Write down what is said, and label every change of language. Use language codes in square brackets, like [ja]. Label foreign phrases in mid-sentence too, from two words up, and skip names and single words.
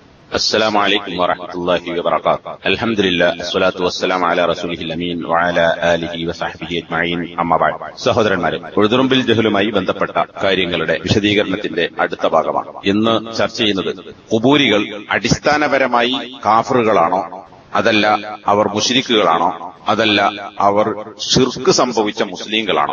[ar] السلام عليكم ورحمة الله وبركاته. الحمد لله والصلاة والسلام على رسوله الأمين وعلى آله وصحبه أجمعين. أما بعد. [ml] സഹോദരന്മാരെ, ഉഴുതുറുമ്പിൽ ജഹലുമായി ബന്ധപ്പെട്ട കാര്യങ്ങളുടെ വിശദീകരണത്തിന്റെ അടുത്ത ഭാഗമാണ് ഇന്ന് ചർച്ച ചെയ്യുന്നത്. ഖുബൂരികൾ അടിസ്ഥാനപരമായി കാഫറുകളാണോ, അതല്ല അവർ മുശ്രിക്കുകളാണോ, അതല്ല അവർ ശിർക്ക് സംഭവിച്ച മുസ്ലിങ്ങളാണോ?